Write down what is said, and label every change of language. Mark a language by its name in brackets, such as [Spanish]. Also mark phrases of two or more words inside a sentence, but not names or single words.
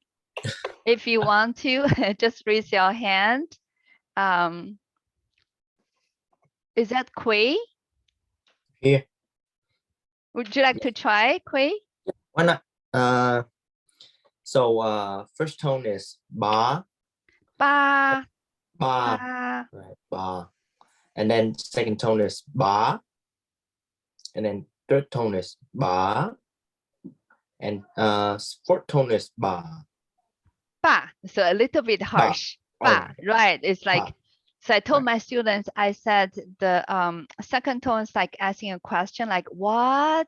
[English] If you want to, just raise your hand. Is that Quay? Here. Would you like to try, Quay? Why not? So first tone is ba. [Chinese] Ba, Ba. ba. [English] Right. Ba. And then second tone is ba. And then third tone is ba. And fourth tone is ba. [Chinese] Ba. [English] So a little bit harsh. Ba, right. It's like, [Chinese] Ba. [English] so I told Right. my students, I said the second tone is like asking a question like, what?